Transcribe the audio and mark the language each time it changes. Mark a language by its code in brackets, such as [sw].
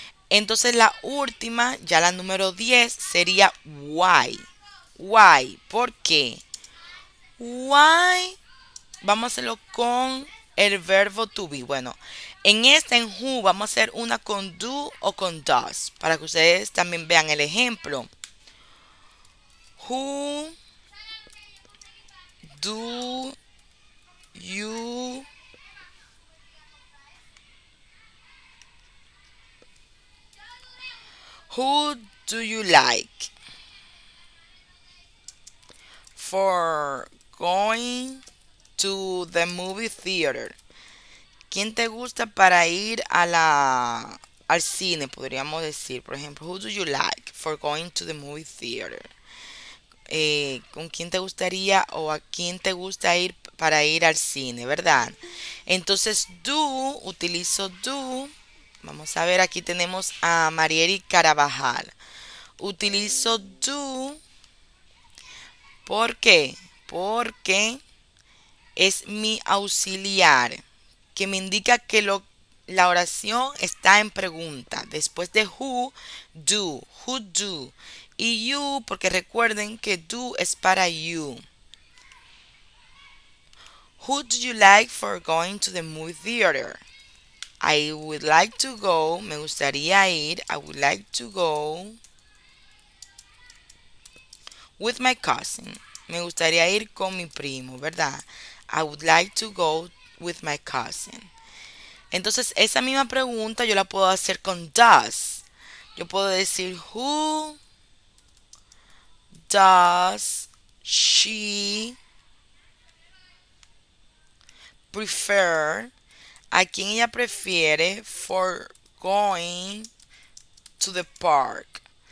[es] Entonces la última, ya la número 10, sería why. Why. ¿Por qué? Why. Vamos a hacerlo con el verbo to be. Bueno, en who vamos a hacer una con do o con does. Para que ustedes también vean el ejemplo. [en] Who do you Who do you like for going to the movie theater? [es] ¿Quién te gusta para ir al cine? Podríamos decir, por ejemplo, [en] who do you like for going to the movie theater? [es] ¿Con quién te gustaría o a quién te gusta ir para ir al cine, verdad? Entonces, utilizo do. Vamos a ver, aquí tenemos a Marieri Carabajal. Utilizo do. ¿Por qué? Porque es mi auxiliar, que me indica que la oración está en pregunta. Después de who do. Y you, porque recuerden que do es para you. [en] Who do you like for going to the movie theater? I would like to go. [es] Me gustaría ir. [en] I would like to go with my cousin. [es] Me gustaría ir con mi primo, ¿verdad? [en] I would like to go with my cousin. [es] Entonces, esa misma pregunta yo la puedo hacer con does. Yo puedo decir, [en] who does she prefer? [es] ¿A quién ella prefiere [en] for going to the park?